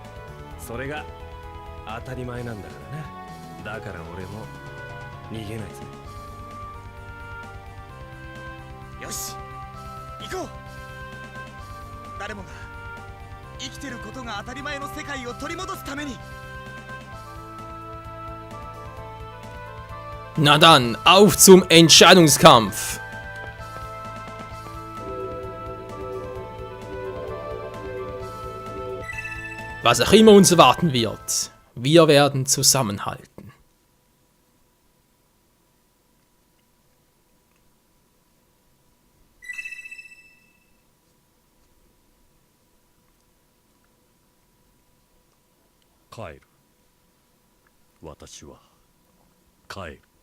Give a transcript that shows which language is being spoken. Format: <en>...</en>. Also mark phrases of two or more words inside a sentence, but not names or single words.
<ja>それが当たり前なんだからな。だから俺も逃げないぜ。よし行こう。誰もが生きてることが当たり前の世界を取り戻すために。</ja> <de>Na dann, auf zum Entscheidungskampf! Was auch immer uns erwarten wird, wir werden zusammenhalten.</de> <ja>Kaeru. 私は帰る。</ja>